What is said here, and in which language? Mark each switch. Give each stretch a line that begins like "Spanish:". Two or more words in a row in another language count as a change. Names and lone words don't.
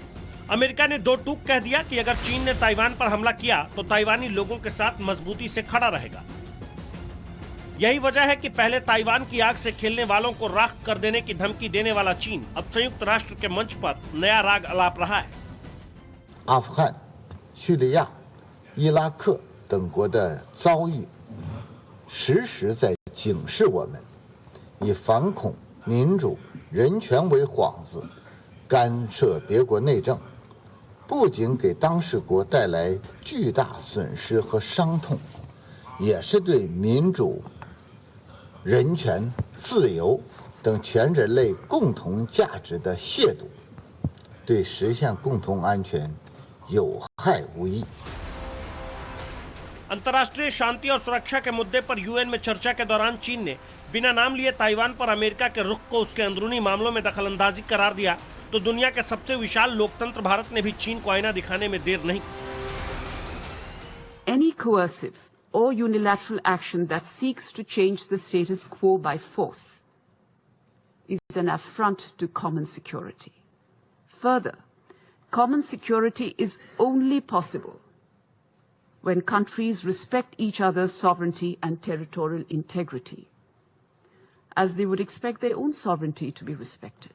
Hindi: अमेरिका ने 2 टूक कह दिया कि अगर चीन ने ताइवान पर हमला किया तो ताइवानी लोगों के साथ मजबूती से खड़ा रहेगा। यही वजह है कि पहले ताइवान की आग से खेलने वालों को राख कर देने की धमकी देने वाला चीन अब संयुक्त राष्ट्र के मंच पर नया राग अलाप रहा है।
Chinese: 阿富汗、叙利亚、伊拉克等国的遭遇，时时在警示我们，以反恐、民主、人权为幌子，干涉别国内政，不仅给当事国带来巨大损失和伤痛，也是对民主、人权、自由等全人类共同价值的亵渎，对实现共同安全有害无益。
Hindi: अंतर्राष्ट्रीय शांति और सुरक्षा के मुद्दे पर यूएन में चर्चा के दौरान चीन ने बिना नाम लिए ताइवान पर अमेरिका के रुख को उसके अंदरूनी मामलों में दखलंदाजी करार दिया, तो दुनिया के सबसे विशाल लोकतंत्र भारत ने भी चीन को आईना दिखाने में देर नहीं।
English: Any coercive or unilateral action that seeks to change the status quo by force is an affront to common security. Further, common security is only possible when countries respect each other's sovereignty and territorial integrity, as they would expect their own sovereignty to be respected.